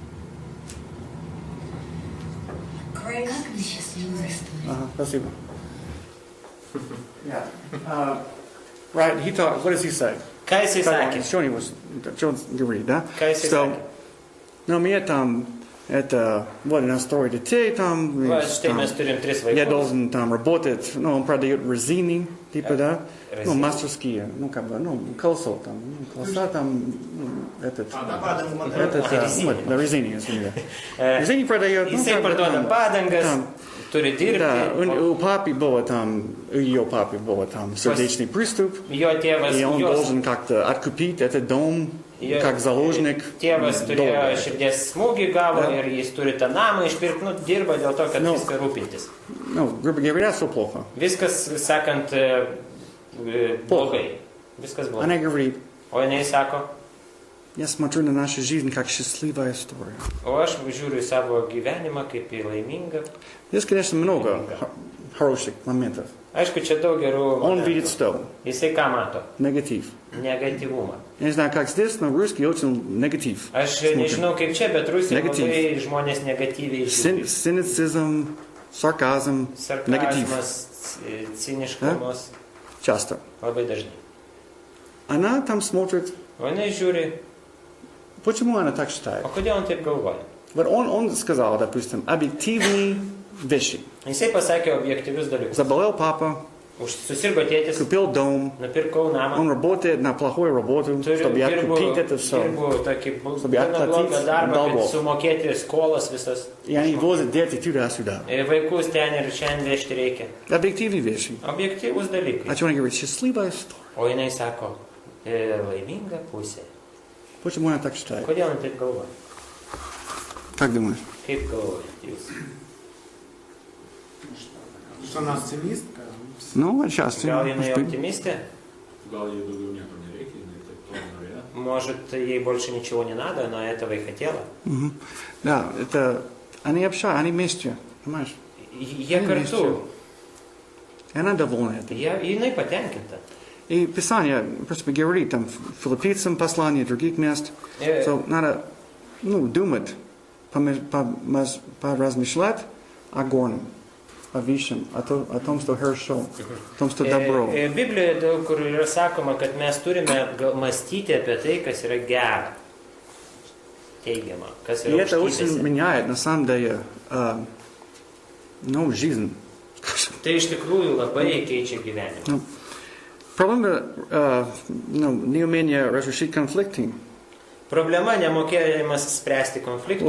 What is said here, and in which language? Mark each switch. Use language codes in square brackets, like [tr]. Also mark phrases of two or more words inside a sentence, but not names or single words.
[ru] Как мы счастливы с тобой. Спасибо. [en] Yeah. Right, he talked, what does he say? [lt] Ką jisai sakė? [ru] Что он говорит, да? [lt] Ką jisai [ru] Что, [lt] sakė? [ru] ну, мне там, это, вот у нас трое детей там. [lt] Va, štai mes turim 3 [ru] Я [lt] vaikus. [ru] должен там работать, ну, он продает резины, типа, да? Ну, Резины. мастерские, ну, как бы, ну, колесо там, колеса там, ну, этот, вот, на резине, извини. Резины продает, ну, [lt] Jisai [ru] как бы, [lt] parduoda [ru] там, [lt] padangas, [ru] там, [lt] turi [ru] да, [lt] dirbti. [ru] у папы было там, у ее папы было там сердечный приступ, [lt] Jo tėvas, [ru] и он [lt] jos [ru] должен как-то откупить этот дом, [lt] Jo- [ru] как заложник. [lt] Tėvas turėjo [ru] долга. [lt] širdies smūgį gavo Da. ir jis turi tą namą išpirkti, nu, dirba dėl to, kad Nu. viską rūpintis. [ru] Ну, грубо говоря, все плохо. [lt] Viskas, sakant, blogai. Viskas blogai. [ru] Она говорит, [lt] O jinai sako, [ru] я смотрю на нашу жизнь как счастливая история. [lt] o aš žiūriu į savo gyvenimą kaip į laimingą. [ru] Здесь, конечно, много хороших моментов. [lt] Aišku, čia daug gerų. [ru] Он [lt] momentų. [ru] видит что? [lt] Jisai ką mato? [ru] Негатив. [lt] Negatyvumą. [ru] Я не знаю, как здесь, но русский очень негатив. [lt] Aš nežinau kaip čia, bet Rusija Negatyv. labai žmonės negatyviai žiūri. [ru] Цинизм, сарказм, негатив. [lt] Sarkazmas, ciniškumas. [ru] Часто. [lt] Labai dažnai. [ru] Она там смотрит, [lt] O jinai žiūri, [ru] почему она так считает. [lt] o kodėl он taip galvoja? [ru] Вот он сказал, допустим, объективные вещи. [lt] Jisai pasakė objektyvius dalykus. [ru] Заболел папа, [lt] Susirgo tėtis, [ru] купил дом, [lt] nupirkau namą, [ru] он работает на плохую работу, чтобы откупить это все. [lt] dirbu tokį [ru] Чтобы [lt] gana [ru] atplatить [lt] blogą darbą, [ru] долгов. [lt] kad sumokėti skolas visas. [ru] И они возят дети туда-сюда. [lt] Vaikus ten ir šiandien vežti reikia. [ru] Объективные вещи. [lt] Objektyvus dalykai. [ru] О чем он говорит? Счастливая история. [lt] O jinai sako, laiminga pusė. [ru] Почему она так считает? [lt] Kodėl jinai taip galvoja? [ru] Как думаешь? [lt] Kaip galvojat jūs? [ru] Что она оптимистка? Ну, отчасти. [lt] Gal jinai [ru] может быть. [lt] optimistė? Gal ей daugiau nieko nereikia, jinai taip to norėjo. [ru] Может, ей больше ничего не надо, она этого и хотела. Мгм. Да, это... Они общаются, они вместе, понимаешь? [lt] Jie kartu. [ru] И она довольна этим. [lt] Jinai patenkinta. [ru] И Писание просто говорит, там, филиппийцам послание, других мест. So, надо, думать, поразмышлять о горном, о высшем, о том, что хорошо, о том, что добро. [lt] Biblijoje daug kur yra sakoma, kad mes turime mąstyti apie tai, kas yra gera. Teigiama, kas [ru] И [lt] yra [ru] это очень [lt] aukštybėse. [ru] меняет, на самом деле, жизнь. [lt] Tai iš tikrųjų labai keičia gyvenimą. [ru] Проблема неумения разрешить конфликты [lt] Problema nemokėjimas spręsti konfliktų